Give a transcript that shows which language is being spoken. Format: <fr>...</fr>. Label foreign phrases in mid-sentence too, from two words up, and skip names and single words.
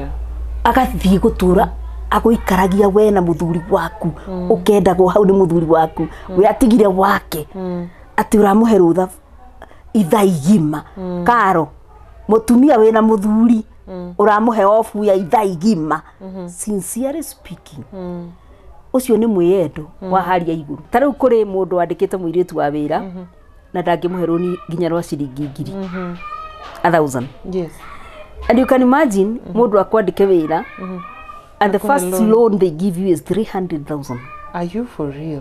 <ki>agathiĩ gũtũra agũikaragia we na mũthuri waku ũkendagwo hau nĩ mũthuri waku we atigire wake atĩ ũramũhe rũtha ithaa igima karo mũtumia we na mũthuri ũramũhe ofu ya ithaa igima</ki> <en>sincerely speaking</en> <ki>ucio nĩ mwĩyendo wa haria igũrũ ta rĩu kũrĩ mũndũ wandĩkĩte mũirĩtu wa wĩra na ndangĩmũhe rũni nginya rwa ciringi 1000</ki> <en>yes and you can imagine</en> <ki>mũndũ akwandĩke wĩra</ki> <en>and the first loan they give you is 300,000 are you for real</en>